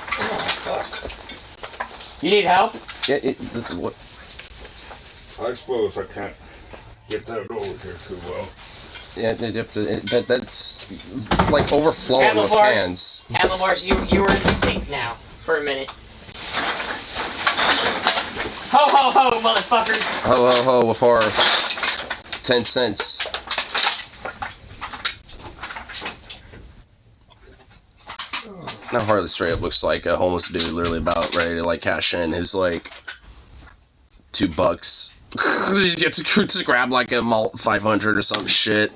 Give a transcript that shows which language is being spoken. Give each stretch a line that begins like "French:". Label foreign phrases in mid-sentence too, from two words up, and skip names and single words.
English: You need help? Yeah, what? I suppose I can't get that over here too well. Yeah, that's like overflowing with cans. Handlebars, you were in the sink now for a minute. Ho ho ho, motherfuckers! Ho ho ho with our 10 cents. Now Harley straight up looks like a homeless dude literally about ready to, like, cash in his, like, $2. He gets to grab, like, a malt 500 or some shit.